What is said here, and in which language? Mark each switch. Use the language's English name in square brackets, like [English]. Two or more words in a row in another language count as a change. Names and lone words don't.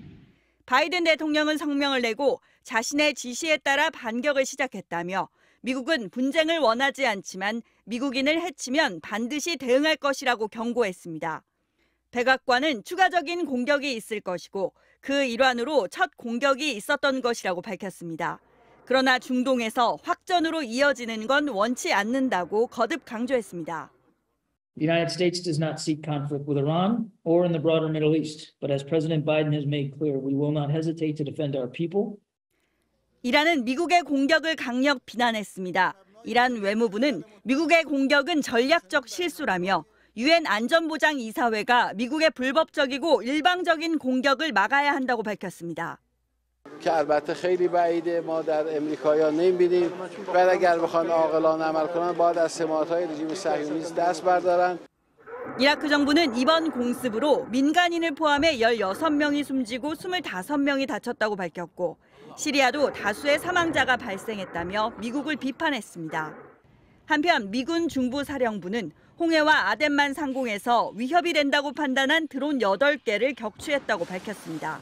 [Korean] 바이든 대통령은 성명을 내고 자신의 지시에 따라 반격을 시작했다며 미국은 분쟁을 원하지 않지만 미국인을 해치면 반드시 대응할 것이라고 경고했습니다. 백악관은 추가적인 공격이 있을 것이고 그 일환으로 첫 공격이 있었던 것이라고 밝혔습니다. 그러나 중동에서 확전으로 이어지는 건 원치 않는다고 거듭 강조했습니다. [English] The United States does not seek conflict with Iran or in the broader Middle East, but as President Biden has made clear, we will not hesitate to defend our people. [Korean] 이란은 미국의 공격을 강력 비난했습니다. 이란 외무부는 미국의 공격은 전략적 실수라며 유엔 안전보장이사회가 미국의 불법적이고 일방적인 공격을 막아야 한다고 밝혔습니다. [Persian] که البته خیلی بعیده ما در امریکایی‌ها نمی‌بینیم بعد اگر بخوان عاقلانه عمل کنن باید از سماعت‌های رژیم صهیونیست دست بردارن. [Korean] 이라크 정부는 이번 공습으로 민간인을 포함해 16명이 숨지고 25명이 다쳤다고 밝혔고 시리아도 다수의 사망자가 발생했다며 미국을 비판했습니다. 한편 미군 중부사령부는 홍해와 아덴만 상공에서 위협이 된다고 판단한 드론 8개를 격추했다고 밝혔습니다.